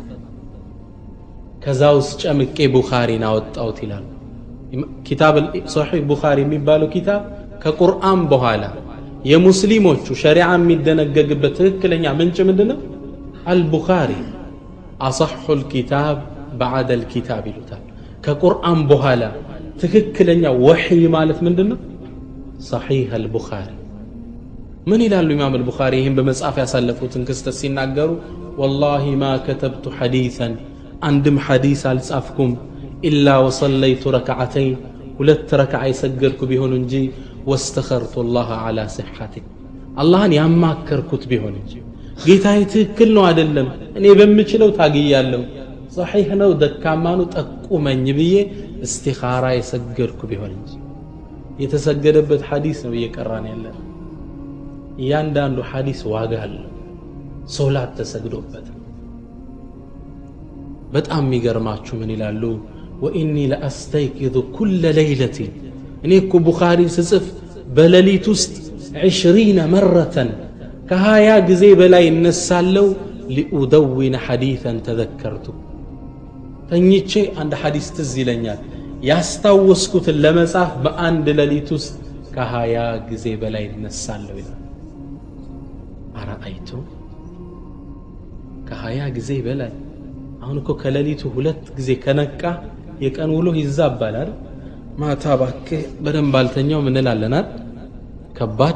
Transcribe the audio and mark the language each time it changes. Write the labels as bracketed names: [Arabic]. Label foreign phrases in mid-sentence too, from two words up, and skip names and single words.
[Amharic] ከዛ ውስጥ ጨምቄ ቡኻሪን አወጣሁት ይላሉ። ኪታብ ሶሒህ ቡኻሪ የሚባለው ኪታብ ከቁርአን በኋላ የሙስሊሞቹ ሸሪዓ የሚደነገግበት ትክክለኛ ምንጭ ምንድነው? አልቡኻሪ [Arabic] أصح كتاب بعد الكتاب [Amharic] ይሉታል። ከቁርአን በኋላ ትክክለኛ ወህይ ማለት ምንድነው? صحيح البخاري። ምን ይላሉ ኢማም አልቡኻሪ ይሄን በመጽሐፍ ያሳለፉትን ክስተት ሲናገሩ? [Arabic] والله ما كتبت حديثا [Amharic] አንድም ሐዲስ አልጻፍኩም [Arabic] إلا وصليت ركعتين [Amharic] ሁለት ረክዓ የሰገድኩ ቢሆን እንጂ [Arabic] واستخرت الله على صحته [Amharic] አላህን ያማከርኩት ቢሆን እንጂ ጌታዬ ትክክል ነው አይደለም እኔ በምችለው ታግያለሁ صحيح ነው ደካማ ነው ጠቁመኝ ብዬ እስቲኻራ የሰገድኩ ቢሆን እንጂ የተሰገደበት ሐዲስ ነው እየቀራን ያለው እያንዳንዱ ሐዲስ ዋጋ አለው ሶላት ተሰግዶበት በጣም የሚገርማችሁ ምን ይላሉ [Arabic] واني لاستيقظ كل ليله [Amharic] እኔ እኮ ቡኻሪ ስጽፍ በሌሊት ውስጥ 20 مرة ከ20 ጊዜ በላይ እነሳለሁ [Arabic] لأدون حديثا تذكرته [Amharic] ተኝቼ አንድ ሐዲስ ትዝ ይለኛል ያስታወስኩትን ለመጻፍ በአንድ ሌሊት ውስጥ ከ20 ጊዜ በላይ እነሳለሁ ይላል አራአይቱ ከ20 ጊዜ በላይ አሁን እኮ ከሌሊቱ 2 ጊዜ ከነቃ የቀን ውሎ ይዛባል አይደል ማታ ባከ በደንብ አልተኛው ምን እንላለናል ከባድ